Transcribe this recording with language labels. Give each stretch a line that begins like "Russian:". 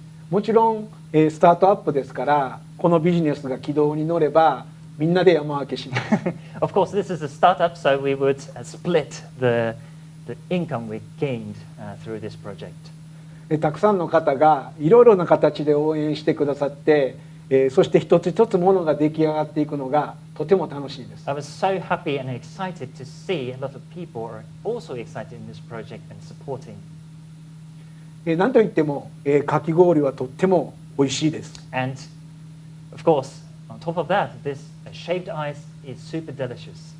Japanese: もちろん、スタートアップですからこのビジネスが軌道に乗ればみんなで山分けします。
English: Of course, this is a startup, so we would split the the income we gained through this project.
Japanese: たくさんの方がいろいろな形で応援してくださって、そして一つ一つものが出来上がっていくのがとても楽しいです。
English: I was so happy and excited to see a lot of people are also excited in this project and supporting.
Japanese: なんといっても、かき氷はとっても美味しいです。
English: And of course, on top of that, this shaved ice is super delicious.